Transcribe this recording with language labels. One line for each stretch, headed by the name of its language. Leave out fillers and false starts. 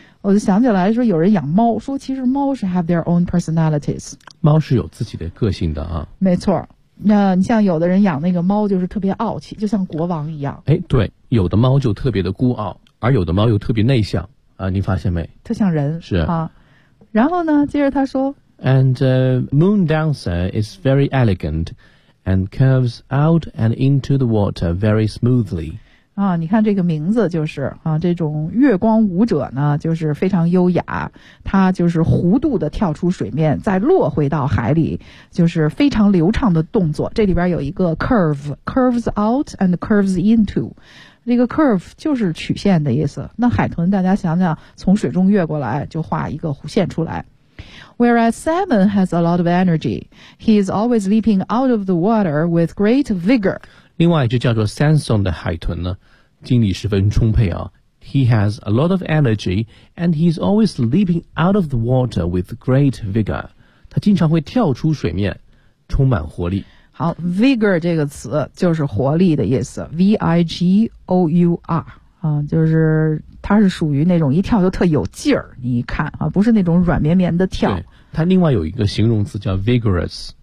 Chinese: 我就想起来说有人养猫，说其实猫是
English: have their own personalities.
Chinese: 猫是有自己的个性的啊。没错。那你像有的人养那个猫就是特别傲气就像国王一样哎，对有的猫就特别的孤傲而有的猫又特别内向啊，你发现没特像人是啊。然后呢接着他说
English: And moon dancer is very elegant and curves out and into the water very smoothly
Chinese: 啊，你看这个名字就是啊，这种月光舞者呢就是非常优雅他就是弧度的跳出水面再落回到海里就是非常流畅的动作这里边有一个 curve curves out and curves into 这个 curve 就是曲线的意思那海豚大家想想从水中越过来就画一个弧线出来
English: Whereas salmon has a lot of energy He is always leaping out of the water with great vigor
Chinese: 另外一只叫做 Samson 的海豚呢精力十分充沛啊
English: He has a lot of energy, and he's always leaping out of the water with great vigor.
Chinese: 他经常会跳出水面，充满活力。好 ，vigor 这个词就是活力的意思 ，V-I-G-O-U-R 啊，就是它是属于那种一跳就特有劲儿，你一看啊，不是那种软绵绵的跳。它另外有一个形容词叫 vigorous。